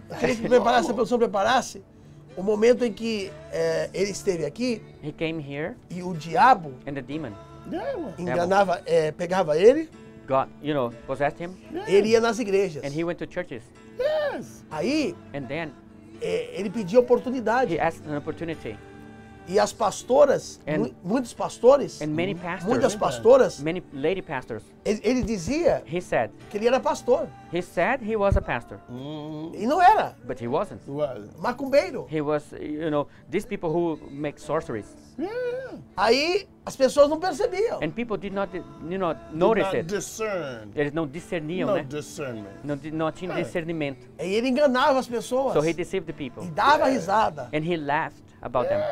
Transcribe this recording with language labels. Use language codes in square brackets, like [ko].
[pt] Eu queria que preparasse, a produção preparasse o momento em que ele esteve aqui [en] He came here [pt] e o diabo [en] and the demon Yeah. well, [pt] enganava, pegava ele, [en] got, possessed him [pt] ele ia nas igrejas. [en] and he went to churches. Yes. [pt] Aí [en] And then [pt] ele pediu oportunidade. [en] he asked an opportunity. [pt] E as pastoras, [en] And- [pt] muitos pastores, [en] And many pastors, [pt] muitas pastoras, [en] many lady pastors, [pt] ele dizia [en] he said [pt] que ele era pastor. [en] he was a pastor, [pt] E não era. [en] but he wasn't. What? [pt] Macumbeiro. [en] He was, these people who make sorceries. Yeah. [pt] Aí as pessoas não percebiam. [en] And people did not, Did notice not it. discern. [pt] Eles não discerniam, [en] No [pt] né? [en] discernment. [pt] Não tinham discernimento. E ele enganava as pessoas. [en] So he deceived the people. [pt] E dava risada. [en] And he laughed about them.